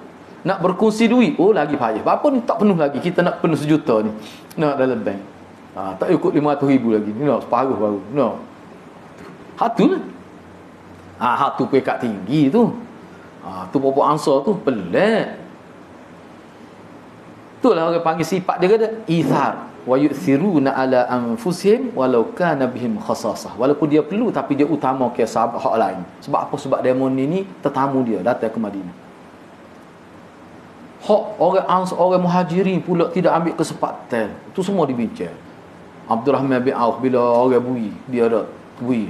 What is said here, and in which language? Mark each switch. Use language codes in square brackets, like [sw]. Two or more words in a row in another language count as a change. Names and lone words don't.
[ms] Nak berkongsi duit, lagi payah. Apa ni tak penuh lagi, kita nak penuh 1 juta ni. Nak dalam bank. Tak ikut 500,000 lagi. Ni nak separuh baru. No. Hak tu lah. Hak tu pekat tinggi tu. Tu pokok ansar tu pelik. Itulah orang panggil sifat dia kata ithar [ar] ويؤثرون على أنفسهم ولو كان بهم خصاصة. [ms] Walaupun dia perlu tapi dia utama ke sahabat hak lain. Sebab apa? Sebab demon ni tetamu dia datang ke Madinah. Hak orang muhajirin pula tidak ambil kesempatan. Itu semua dibincang. Abdul Rahman bin Auf bila orang bui, dia ada bui.